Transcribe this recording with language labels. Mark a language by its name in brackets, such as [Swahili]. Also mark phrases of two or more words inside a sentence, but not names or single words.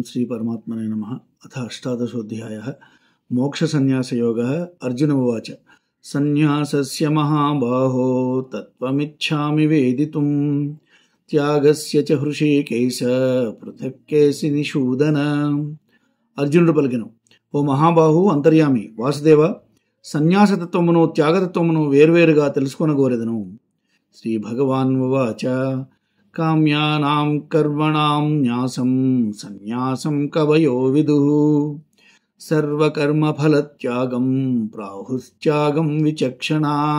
[Sanskrit] श्रीपरमात्मने नमः। अथ अष्टादशोऽध्यायः मोक्षसंन्यासयोगः। अर्जुन उवाच संन्यासस्य महाबाहो तत्त्वमिच्छामि वेदितुं त्यागस्य च हृषीकेश पृथक् केसि निषूदन। [Telugu] అర్జునుడు పలికెను, ఓ మహాబాహు అంతర్యామి వాసుదేవ, సన్యాసతత్వమును త్యాగతత్వమును వేర్వేరుగా తెలుసుకొనగోరెదను. [Sanskrit] శ్రీ భగవాన్ ఉవాచ కామ్యానాం కర్మణాం న్యాసం సన్యాసం కవయో విదుః సర్వకర్మఫలత్యాగం ప్రాహుస్త్యాగం విచక్షణాః.